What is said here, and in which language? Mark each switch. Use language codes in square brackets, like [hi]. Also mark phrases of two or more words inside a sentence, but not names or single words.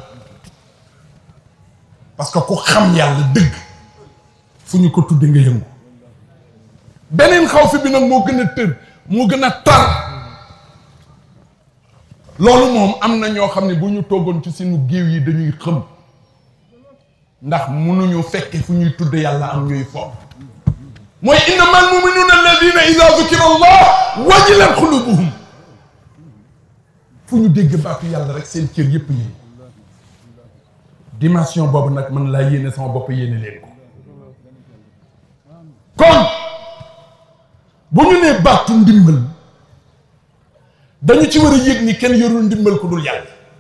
[fr] parce que [wo] ku xam yàlla dëgg fu ñu ko tudde nga yëngu beneen xaw fi bi nag moo gën a tër moo gën a tar loolu moom am na ñoo xam ne bu ñu toogoon ci suñu géew yi dañuy xëm ndax mënuñu fekke fu ñuy tudde yàlla am ñuy foofu mooy [ar] إنما المؤمنون الذين إذا ذكر الله وجلت قلوبهم [wo] fu ñu dégg baatu yàlla rek seen cër yépp yi dimension boobu nag man laa yéene sama bopp yéene leen ko kon bu ñu nee baatu ndimbal dañu ci war a yëg ni kenn yorul ndimbal ku dul yàlla